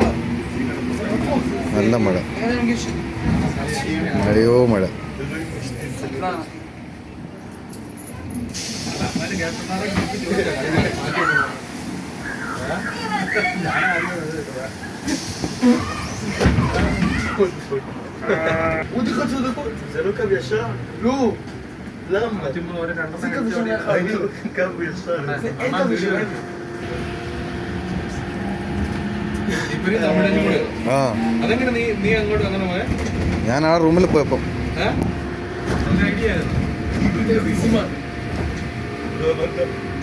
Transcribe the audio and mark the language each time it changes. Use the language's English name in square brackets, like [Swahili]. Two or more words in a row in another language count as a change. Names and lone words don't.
[Malayalam] നല്ല മഴ, മഴയോ മഴ. [Korean] 어디 갔어? [Hebrew] זה לא קו ישר? לא. למה? זה קו ישר. קו ישר. אין קו ישר. [Malayalam] ഞാൻ ആ റൂമിൽ പോയപ്പം ഐഡിയ